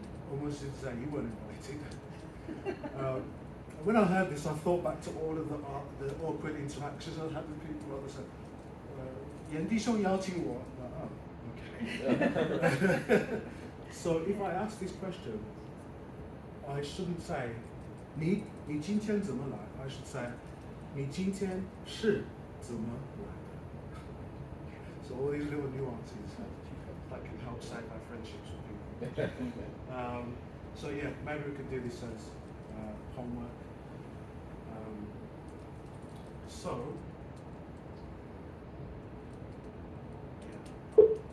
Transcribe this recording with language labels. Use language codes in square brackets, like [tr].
[en] Almost as to say you weren't invited. When I heard this, I thought back to all of the awkward interactions I had with people. I said, [zh] 炎弟兄邀请我. [en] Oh, okay. So if I ask this question, I shouldn't say, [zh] 你今天怎么来? [en] I should say, [zh] 你今天是怎么来的? [en] So all these little nuances that can help save our friendships with people. So yeah, maybe we could do this as homework. So, yeah.